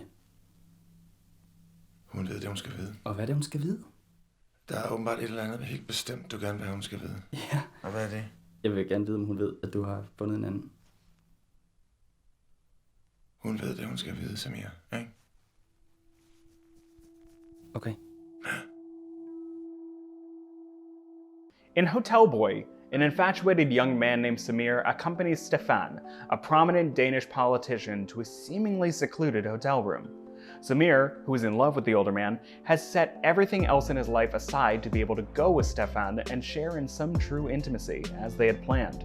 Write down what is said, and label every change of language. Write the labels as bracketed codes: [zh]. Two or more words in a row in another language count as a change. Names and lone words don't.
[da] Hun ved det, hun skal vide. Og hvad er det, hun skal vide? Der er åbenbart et eller andet helt bestemt, du gerne vil have, hun skal vide. Ja. Og hvad er det? Jeg vil gerne vide, om hun ved, at du har fundet en anden. Hun ved det, hun skal vide, Samir, ikke? Okay. [en] In Hotel Boy, an infatuated young man named Samir accompanies Stefan, a prominent Danish politician, to a seemingly secluded hotel room. Samir, who is in love with the older man, has set everything else in his life aside to be able to go with Stefan and share in some true intimacy, as they had planned.